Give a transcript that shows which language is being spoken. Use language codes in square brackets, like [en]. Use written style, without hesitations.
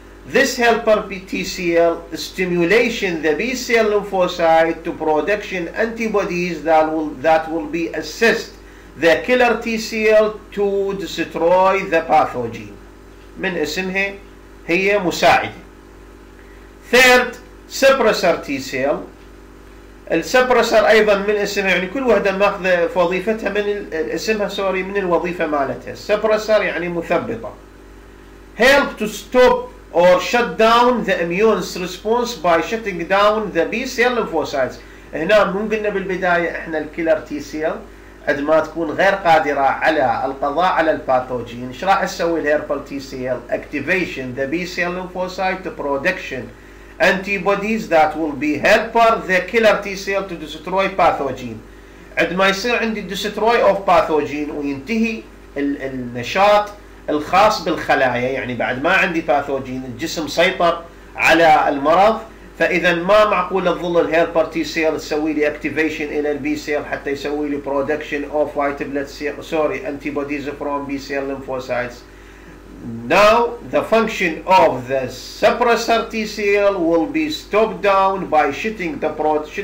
[en] This helper T cell stimulation the B cell lymphocyte to production antibodies that will be assist the killer T cell to destroy the pathogen. [ar] من اسمها هي مساعدة. [en] Third, suppressor T cell. [ar] السبرسر ايضا من اسمها، يعني كل وحده ماخذه في وظيفتها من اسمها من الوظيفه مالتها. السبرسر يعني مثبطه. [en] Help to stop or shut down the immune response by shutting down the B cell lymphocytes. [ar] هنا مو قلنا بالبدايه احنا الكيلر تي سيل عندما تكون غير قادره على القضاء على الباثوجين، ايش راح تسوي الهيربل تي سيل؟ [en] activation the B cell lymphocyte to production antibodies that will be helper the killer T cell to destroy pathogen. [ar] عندما يصير عندي [en] destroy of pathogen [ar] وينتهي النشاط الخاص بالخلايا، يعني بعد ما عندي باثوجين الجسم سيطر على المرض، فإذا ما معقول تظل الهيلبر تي سيل تسوي لي activation إلى البي سيل حتى يسوي لي [en] production of white blood cell antibodies from B cell lymphocytes. Now the function of the suppressor T cell will be stopped down by shutting down